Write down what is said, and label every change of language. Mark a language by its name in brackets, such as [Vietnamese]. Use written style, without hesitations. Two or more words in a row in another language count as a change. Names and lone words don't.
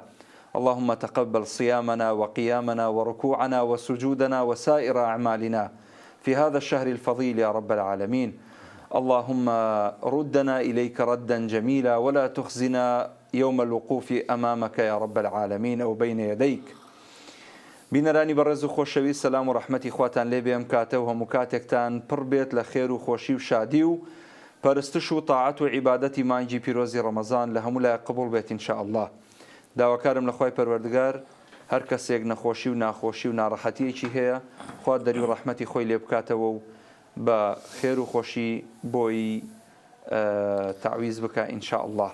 [Arabic] اللهم تقبل صيامنا وقيامنا وركوعنا وسجودنا وسائر أعمالنا في هذا الشهر الفضيل يا رب العالمين. اللهم ردنا إليك ردا جميلا ولا تخزنا يوم الوقوف أمامك يا رب العالمين أو بين يديك. [Central Kurdish] بینەرانی بەڕێز و خۆشەوی سەلام و ڕەحمەتی خواتان لێ بێم کاتە و هەموو کاتێکتان پڕ بێت لە خێر و خۆشی و شادی و پەرستش و تاعەت و عیبادەتی مانگی پیرۆزی ڕەمەزان لە هەموو لای قبول بێت [Arabic] ئینشاء الله. [Central Kurdish] داواکارم لە خوای پەروەردگار هەر کەسێک نەخۆشی و ناخۆشی و ناڕەحەتیەکی هەیە خوا دەری و ڕەحمەتی خۆی لێ بکاتەوە و بە خێر و خۆشی بۆی تعویز بکە [Arabic] ئینشاء الله.